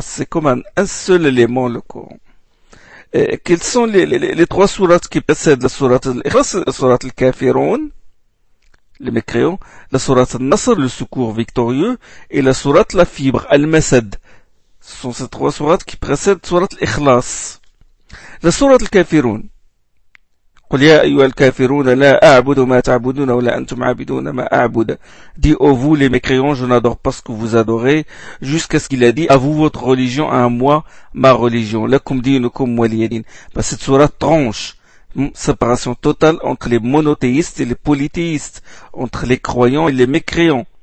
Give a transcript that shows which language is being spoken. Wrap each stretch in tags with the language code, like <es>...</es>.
<fr>C'est comme un seul élément, le Coran. Quelles sont les trois sourates qui précèdent la sourate Al-Ikhlas? La sourate Al-Kafirun, les mécréants, la sourate Al-Nasr, le secours victorieux, et la sourate La Fibre, Al-Masad. Ce sont ces trois sourates qui précèdent la sourate Al-Ikhlas. La sourate Al-Kafirun.</fr> <ar>قل يا أيها الكافرون لا أعبد ما تعبدون ولا أنتم عابدون ما أعبد.</ar> <fr>Dit au vous les mécréants, je n'adore pas ce que vous adorez, jusqu'à ce qu'il a dit à vous votre religion, à moi ma religion.</fr> <ar>لكم دينكم ولي دين.</ar> <fr>Parce que cette sourate tranche, séparation totale entre les monothéistes et les polythéistes, entre les croyants et les mécréants.</fr>